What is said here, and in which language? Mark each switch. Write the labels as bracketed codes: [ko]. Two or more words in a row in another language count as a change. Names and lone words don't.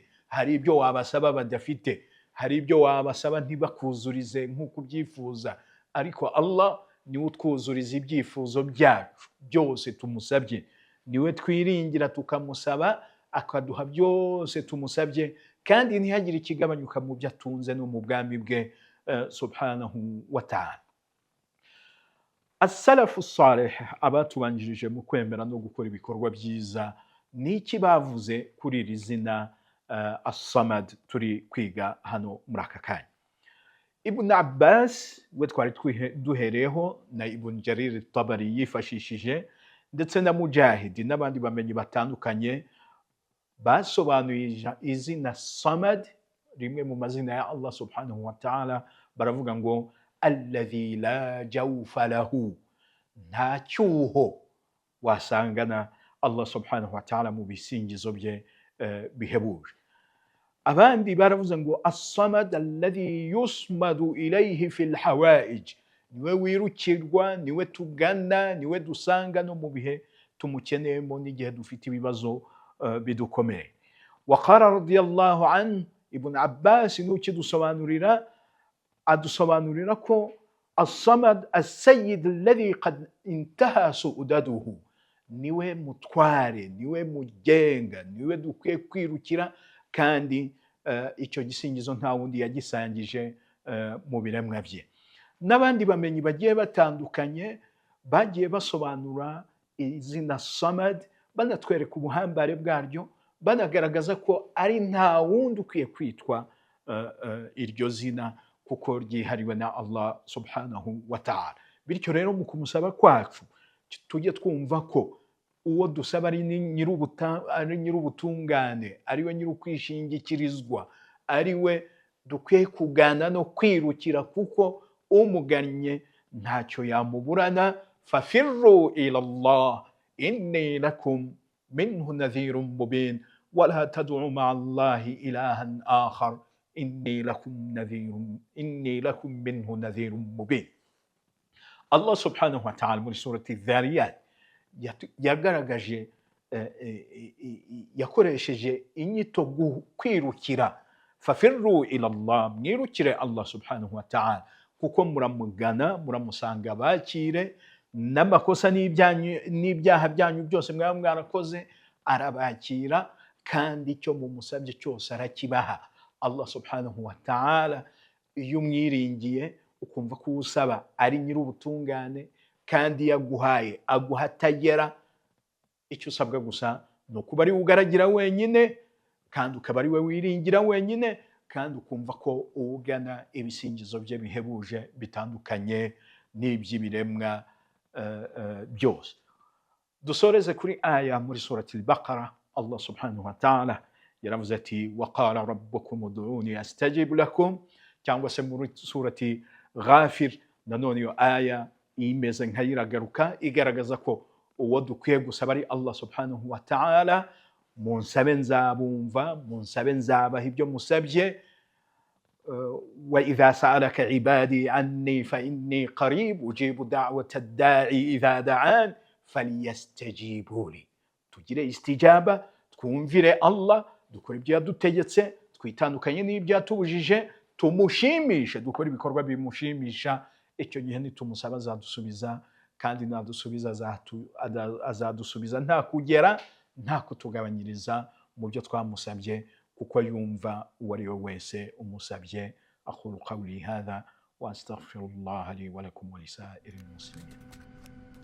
[rw] Hari ibyo wabasaba badafite, hari ibyo wabasaba ntibakuzurize nk'uko ubyifuza, ariko Allah niwe utwuzuriza ibyifuzo byacu byose tumusabye, niwe twiringira tukamusaba akaduha byose tumusabye, kandi ntihagire ikigabanyuka mu byo atunze no mu bwami bwe [ar] سبحانه وتعالى. السلف الصالح, [rw] abatubanjirije mu kwemera no gukora ibikorwa byiza, niki bavuze kuri iri zina as-samad turi kwiga hano muri aka kanya? Ibn Abbas we twari duhereho, na Ibn Jarir at-Tabari yifashishije, ndetse na Mujahid n'abandi bamenyi batandukanye basobanuye izina samad, rimwe mu mazina ya Allah [ar] سبحانه وتعالى, [rw] baravuga ngo [ar] الذي لا جوف له, [rw] nta cyuho wasangana Allah [ar] سبحانه وتعالى [rw] mu bisingizo bye bihebuje. Abandi baravuze ngo [ar] الصمد الذي يصمد إليه في الحوائج, [rw] niwe wirukirwa, niwe tugana, niwe dusanga no mu bihe tumukeneyemo n'igihe dufite ibibazo bidukomeye. [ar] وقال رضي الله عنه, [rw] Ibn Abbas adusobanurira ko [ar] الصمد السيد الذي قد انتهى سؤدده, [rw] niwe mutware, niwe mugenga, niwe dukwiye kwirukira, kandi icyo gisingizo nta wundi yagisangije mu biremwa bye. N'abandi bamenyi bagiye batandukanye bagiye basobanura izina samad, banatwereka ubuhambare bwaryo, banagaragaza ko ari nta wundi ukwiye kwitwa iryo zina kuko ryihariwe na Allah [ar] سبحانه وتعالى. [rw] Bityo rero mu kumusaba kwacu tujye twumva ko uwo dusaba ari nyir'ubutungane, ariwe nyir'ukwishingikirizwa, ariwe dukwiye kugana no kwirukira, kuko umugannye ntacyo yamuburana. [ar] ففروا إلى الله إني لكم منه نذير مبين ولا تدعوا مع الله إلها آخر إني لكم منه نذير مبين. [rw] Allah [ar] سبحانه وتعالى [rw] muri surati Dhariyat yagaragaje yakoresheje inyito kwirukira, [ar] ففروا إلى الله, [rw] mwirukire Allah [ar] سبحانه وتعالى [rw] kuko muramugana, muramusanga bakire, n'amakosa n'ibyaha byanyu byose mwaba mwarakoze arabakira, kandi icyo mumusabye cyose arakibaha. Allah [ar] سبحانه وتعالى [rw] iyo umwiringiye ukumva ko usaba ari nyir'ubutungane kandi yaguhaye aguha atagera, icyo usabwa gusa ni ukuba ari we ugaragira wenyine, kandi ukaba ari we wiringira wenyine, kandi ukumva ko ugana ibisingizo bye bihebuje bitandukanye n'iby'ibiremwa byose. Dusoreze kuri aya muri surati al-Baqara. [ar] الله سبحانه وتعالى [rw] yaravuze ati [ar] وقال ربكم ادعوني أستجب لكم, [rw] cyangwa se muri surati Ghafir nanone iyo aya imeze nk'ayiragaruka igaragaza ko uwo dukwiye gusaba ari Allah [ar] سبحانه وتعالى. [rw] Munsabe nzabumva, munsabe nzabaha ibyo musabye. [ar] وإذا سألك عبادي عني فإني قريب أجيب دعوة الداع إذا دعان فليستجيبوا لي. [rw] Tugire istijaba, twumvire Allah, dukore ibyo yadutegetse, twitandukanye n'ibyo yatubujije, tumushimishe, dukore ibikorwa bimushimisha. Icyo gihe nitumusaba azadusubiza, kandi nadusubiza azadusubiza nta kugera, nta kutugabanyiriza mu byo twamusabye, kuko yumva uwo ari we wese umusabye. [ar] أقول قولي هذا وأستغفر الله لي ولكم ولسائر المسلمين.